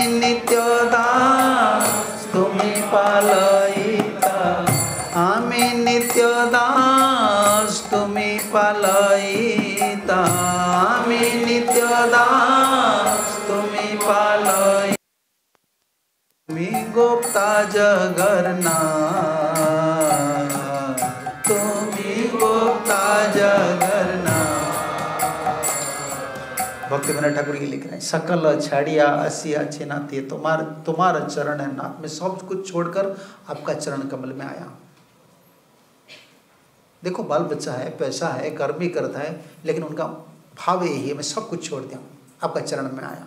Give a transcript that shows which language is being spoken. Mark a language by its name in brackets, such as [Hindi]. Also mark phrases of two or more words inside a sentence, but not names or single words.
[Bangla] নিত্য দাস তুমি পালয়িতা, আমি নিত্য দাস তুমি পালয়িতা, আমি নিত্য দাস তুমি পালয়িতা, তুমি গুপ্তা জগন্নাথ, তুমি গুপ্তা জগন্নাথ। [Hindi] भक्ति विनोद ठाकुर जी लिख रहे हैं, [Bangla] সকল ছাড়িয়া আসিয়া আছে নাথ, [Hindi] ये तुम्हारा चरण है नाथ, मैं सब कुछ छोड़कर आपका चरण कमल में आया। देखो, बाल बच्चा है, पैसा है, कर्म भी करता है, लेकिन उनका भाव यही है, मैं सब कुछ छोड़ दिया, आपका चरण में आया।